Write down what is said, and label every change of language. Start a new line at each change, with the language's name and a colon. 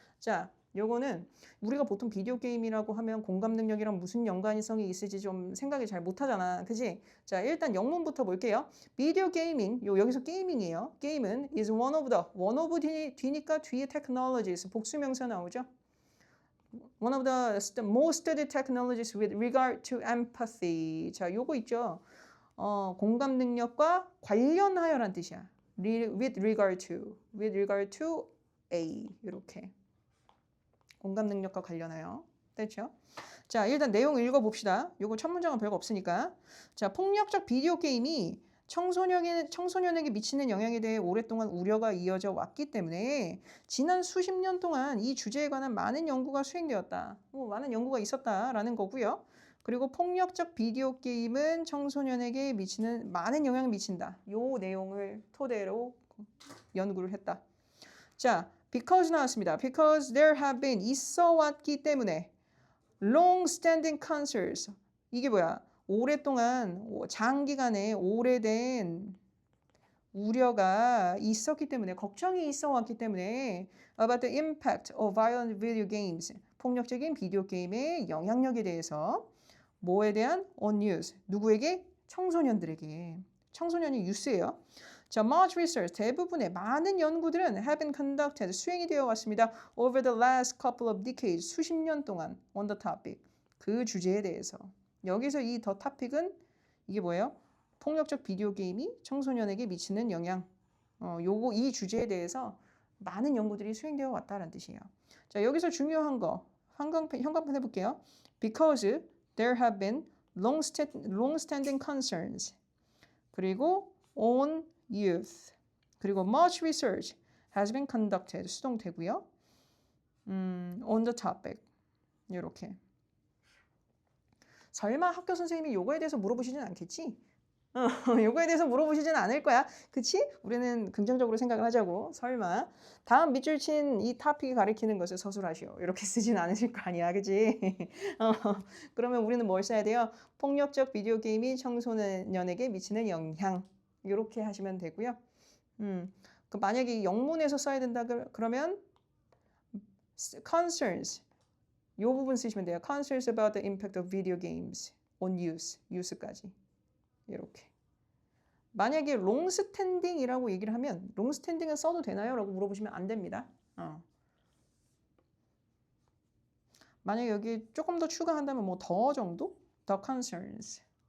Korean: 자, 요거는 우리가 보통 비디오 게임이라고 하면 공감 능력이랑 무슨 연관성이 있을지 좀 생각이 잘 못하잖아. 그지? 자, 일단 영문부터 볼게요. 비디오 게이밍, 여기서 게이밍이에요. 게임은
English: is one of
Korean: 뒤니까 뒤에 technologies, 복수명사 나오죠?
English: One of the most studied technologies with regard to empathy.
Korean: 자, 요거 있죠? 공감 능력과 관련하여란 뜻이야.
English: with regard to A.
Korean: 이렇게. 공감 능력과 관련하여. 됐죠? 자, 일단 내용 읽어봅시다. 요거 첫 문장은 별거 없으니까. 자, 폭력적 비디오 게임이 청소년에게 미치는 영향에 대해 오랫동안 우려가 이어져 왔기 때문에 지난 수십 년 동안 이 주제에 관한 많은 연구가 수행되었다. 많은 연구가 있었다라는 거고요. 그리고 폭력적 비디오 게임은 청소년에게 미치는 많은 영향을 미친다. 요 내용을 토대로 연구를 했다. 자, because 나왔습니다.
English: Because there have been
Korean: 있어 왔기 때문에
English: long-standing concerns
Korean: 이게 뭐야? 오랫동안 장기간의 오래된 우려가 있었기 때문에 걱정이 있어 왔기 때문에
English: about the impact of violent video games
Korean: 폭력적인 비디오 게임의 영향력에 대해서 뭐에 대한
English: on news
Korean: 누구에게? 청소년들에게 청소년이 유스예요. 자,
English: much research,
Korean: 대부분의 많은 연구들은
English: have been conducted,
Korean: 수행이 되어 왔습니다.
English: over the last couple of decades,
Korean: 수십 년 동안
English: on the topic,
Korean: 그 주제에 대해서. 여기서 이 the topic은 이게 뭐예요? 폭력적 비디오 게임이 청소년에게 미치는 영향. 이 주제에 대해서 많은 연구들이 수행되어 왔다는 뜻이에요. 자, 여기서 중요한 거 형광펜 해볼게요.
English: Because there have been long-standing concerns. 그리고 on youth. 그리고 much research has been conducted.
Korean: 수동되고요.
English: on the topic.
Korean: 이렇게. 설마 학교 선생님이 요거에 대해서 물어보시진 않겠지? 요거에 대해서 물어보시진 않을 거야. 그치? 우리는 긍정적으로 생각을 하자고. 설마. 다음 밑줄 친 이 토픽이 가리키는 것을 서술하시오. 이렇게 쓰진 않으실 거 아니야. 그치? 그러면 우리는 뭘 써야 돼요? 폭력적 비디오 게임이 청소년에게 미치는 영향. 이렇게 하시면 되고요. 그 만약에 영문에서 써야 된다 그러면 concerns. 요 부분 쓰시면 돼요.
English: Concerns about the impact of video games on youth.
Korean: youth까지. 이렇게. 만약에 롱스탠딩이라고 얘기를 하면 롱스탠딩은 써도 되나요? 라고 물어보시면 안 됩니다. 만약에 여기 조금 더 추가한다면 뭐 더 정도?
English: The concerns.